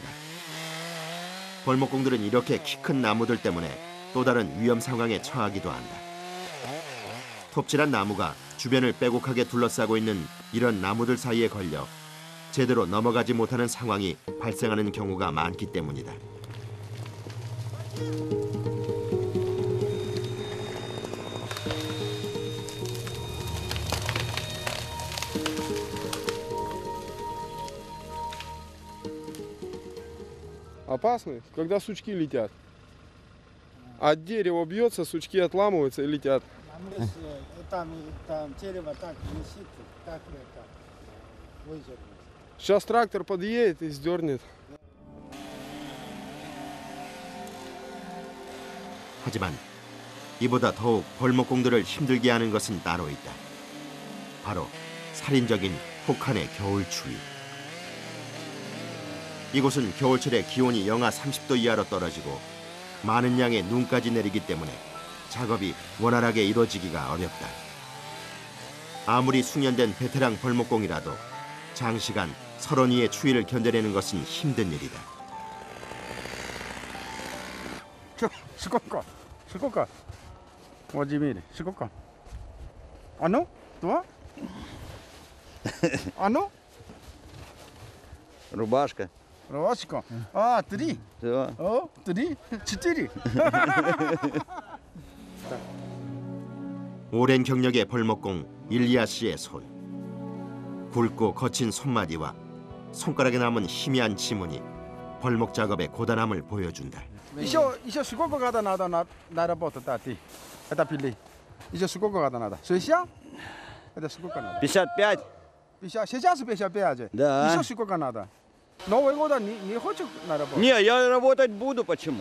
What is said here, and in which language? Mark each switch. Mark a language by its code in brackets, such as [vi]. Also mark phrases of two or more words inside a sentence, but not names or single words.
[ko] 벌목공들은 이렇게 키 큰 나무들 때문에 또 다른 위험 상황에 처하기도 한다. 톱질한 나무가 주변을 빼곡하게 둘러싸고 있는 이런 나무들 사이에 걸려 제대로 넘어가지 못하는 상황이 발생하는 경우가 많기 때문이다. [ru] Опасны, когда сучки летят. От дерева бьется, сучки отламываются и летят. Там дерево так висит, так это выдернуть. Сейчас трактор подъедет и сдернет. [ko] 하지만 이보다 더욱 벌목공들을 힘들게 하는 것은 따로 있다. 바로 살인적인 혹한의 겨울 추위. 이곳은 겨울철에 기온이 영하 30도 이하로 떨어지고 많은 양의 눈까지 내리기 때문에 작업이 원활하게 이루어지기가 어렵다. 아무리 숙련된 베테랑 벌목공이라도 장시간 설원이의 추위를 견뎌내는 것은 힘든 일이다. [ru] Сколько? Сколько? Владимир, сколько? Оно? Два? Оно? Рубашка. Рвачка. Три. Все. О, 3, 4. [ko] 오랜 경력의 벌목공 일리아 씨의 손. 굵고 거친 손마디와 손가락에 남은 희미한 지문이 벌목 작업의 고단함을 보여준다. [ru] Еще сколько года надо на работу, да, ты? Это пили. Еще сколько года надо? 60? Это сколько надо? 55. 50. Сейчас 55. Да. Еще сколько надо? Новый год не хочешь на работу? Не, я работать буду, почему?